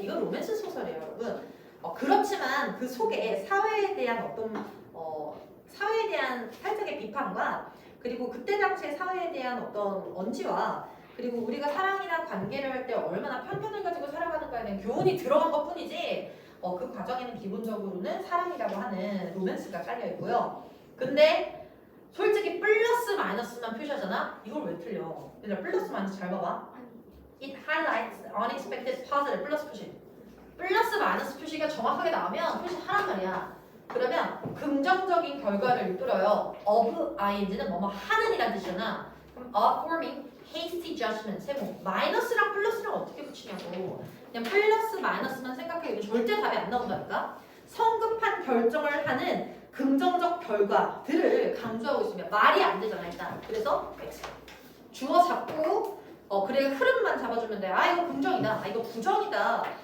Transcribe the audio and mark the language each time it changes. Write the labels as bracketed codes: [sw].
[ko] 이거 로맨스 소설이에요 여러분. 그렇지만 그 속에 사회에 대한 사회에 대한 살짝의 비판과 그리고 그때 당시의 사회에 대한 어떤 언지와 그리고 우리가 사랑이나 관계를 할 때 얼마나 편견을 가지고 살아가는가에 대한 교훈이 들어간 것 뿐이지 그 과정에는 기본적으로는 사랑이라고 하는 로맨스가 깔려있고요. 근데 솔직히 플러스 마이너스만 표시하잖아? 이걸 왜 틀려? 얘들아 플러스 마이너스 잘 봐봐. [en] It highlights unexpected positive [ko] 플러스 표시. 플러스 마이너스 표시가 정확하게 나오면 표시하란 말이야. 그러면 긍정적인 결과를 이끌어요. [en] of ing [ko] 는 뭐뭐 하는 이란 뜻이잖아. 그럼 [en] of forming hasty judgment [ko] 세모. 마이너스랑 플러스랑 어떻게 붙이냐고. 그냥 플러스 마이너스만 생각해. 절대 답이 안 나온다니까. 성급한 결정을 하는 긍정적 결과들을 강조하고 있으면 말이 안 되잖아 일단. 그래서 X. 주어 잡고 그래 흐름만 잡아주면 돼. 아 이거 긍정이다. 아 이거 부정이다.